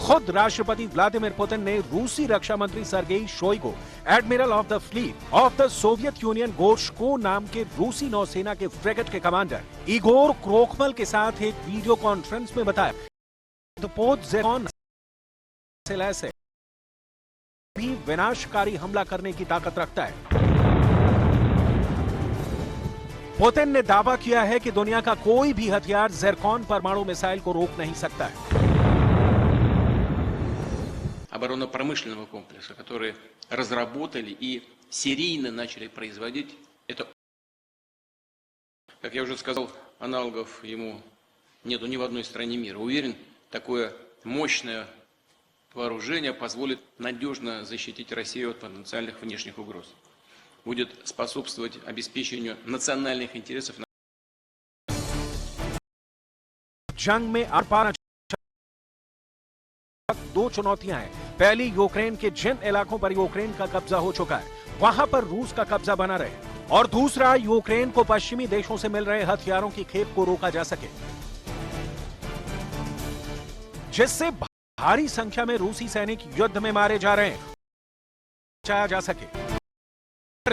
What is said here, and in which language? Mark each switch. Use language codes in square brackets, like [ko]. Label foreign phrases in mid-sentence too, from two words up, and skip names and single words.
[hi] खुद राष्ट्रपति व्लादिमीर पुतिन ने रूसी रक्षा मंत्री सर्गेई शोइगु, एडमिरल ऑफ द फ्लीट ऑफ द सोवियत यूनियन गोर्शको नाम के रूसी नौसेना के फ्रिगेट के कमांडर इगोर क्रोखमल के साथ एक [en] video conference [hi] में बताया युद्धपोत ज़ेरकॉन से भी विनाशकारी हमला करने की ताकत रखता है। पुतिन ने दावा किया है कि दुनिया का कोई भी हथियार ज़ेरकॉन परमाणु मिसाइल को रोक नहीं सकता है। [ru] Оборонно-промышленного комплекса, которые разработали и серийно начали производить, это, как я уже сказал, аналогов ему нету ни в одной стране мира. Уверен, такое мощное вооружение позволит надежно защитить Россию от потенциальных внешних угроз. Будет способствовать обеспечению национальных интересов. [hi] जंग में दो चुनौतियां हैं। पहली, यूक्रेन के जिन इलाकों पर यूक्रेन का कब्जा हो चुका है वहां पर रूस का कब्जा बना रहे, और दूसरा, यूक्रेन को पश्चिमी देशों से मिल रहे हथियारों की खेप को रोका जा सके, जिससे भारी संख्या में रूसी सैनिक युद्ध में मारे जा रहे हैं, बचाया जा सके।